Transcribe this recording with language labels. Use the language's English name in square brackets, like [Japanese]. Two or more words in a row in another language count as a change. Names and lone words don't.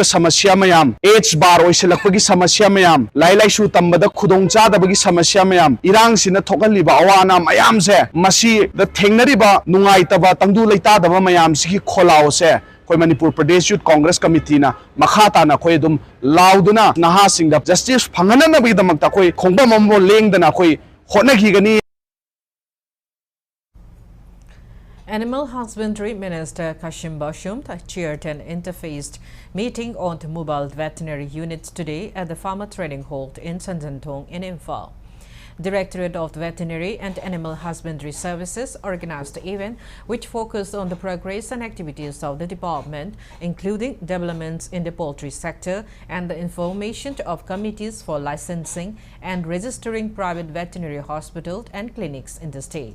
[Manipuri] সমস্যা মযাম এচ বার ওইসলকপগী সমস্যা মযাম লাইলাইসু তংবদা খুদোংচাদবগী সমস্যা মযাম ইরাংসিনা থোকলিবা অবানা মযাম সে মসী দ থেংনরিবা নুংগাইতবা তংদু লেতাদবা মযাম সিগী খোলাও সে কোই মণিপুর প্রদেশ যূথ কাংগ্রেস কমিটি না মখাতানা কোই দুম লাউদুনা নহাসিংদা জস্টিস ফংগননবগী দমকতা কোই খোংবা মমো লেংদনা কোই হোতনখিগনি. [English] Animal Husbandry Minister Kashim Bashum chaired an interfaced meeting on the mobile veterinary units today at the Farmer Training Hall in Sanjantong in Imphal. Directorate of Veterinary and Animal Husbandry Services organized the event, which focused on the progress and activities of the department, including developments in the poultry sector and the information of committees for licensing and registering private veterinary hospitals and clinics in the state.